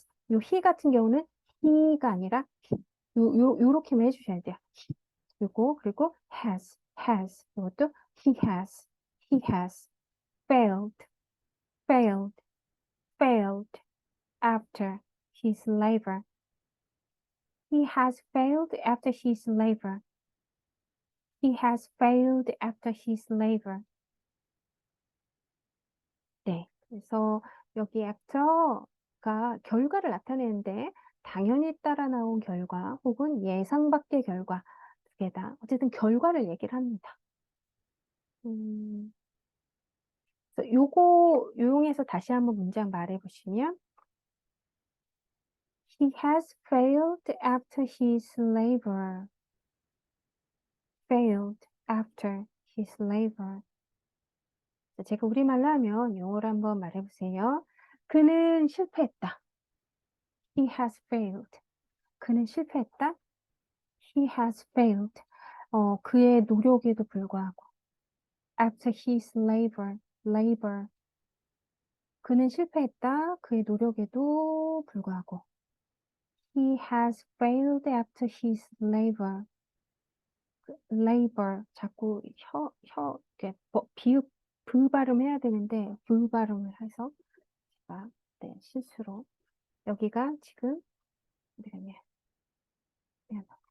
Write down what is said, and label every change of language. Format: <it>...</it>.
<ko>요 he 같은 경우는 he가 아니라 요렇게만 해주셔야 돼요. 그리고 has. 이것도</ko> <en>he has failed, failed, failed after his labor. He has failed after his labor. He has failed after his labor.</en> <ko>네. 그래서 여기 after가 결과를 나타내는데 당연히 따라 나온 결과 혹은 예상 밖의 결과 두 개다. 어쨌든 결과를 얘기를 합니다. 그래서 요거 이용해서 다시 한번 문장 말해 보시면</ko> <en>He has failed after his labor. Failed after his labor.</en> <ko>제가 우리말로 하면 영어로 한번 말해 보세요. 그는 실패했다.</ko> <en>He has failed.</en> <ko>그는 실패했다.</ko> <en>He has failed.</en> <ko>그의 노력에도 불구하고.</ko> <en>After his labor. Labor.</en> <ko>그는 실패했다. 그의 노력에도 불구하고.</ko> <en>He has failed after his labor. labor.</en> <ko>자꾸 이렇게 비읍, 브 발음해야 되는데, 브 발음을 해서, 제가, 네, 실수로. 여기가 지금, 어디 갔냐. 미안.</ko>